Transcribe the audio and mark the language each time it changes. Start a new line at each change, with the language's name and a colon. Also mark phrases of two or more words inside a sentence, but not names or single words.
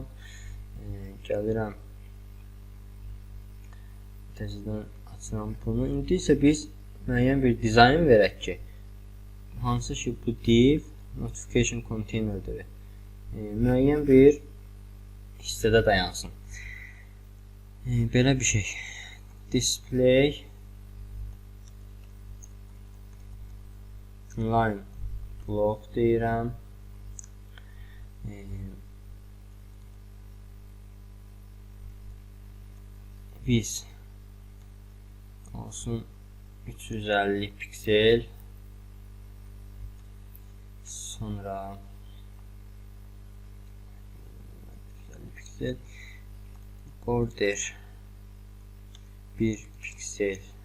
Azerbaijani: Gəlirəm. Təzədən açıram bunu. İndi isə biz müəyyən bir dizayn verək ki, hansı ki bu div
English: notification container'dır.
Azerbaijani: Müəyyən bir hissədə dayansın. Belə bir şey.
English: Display line block deyirəm.
Azerbaijani: Biz olsun 350 piksel, sonra 350 piksel, border 1 piksel,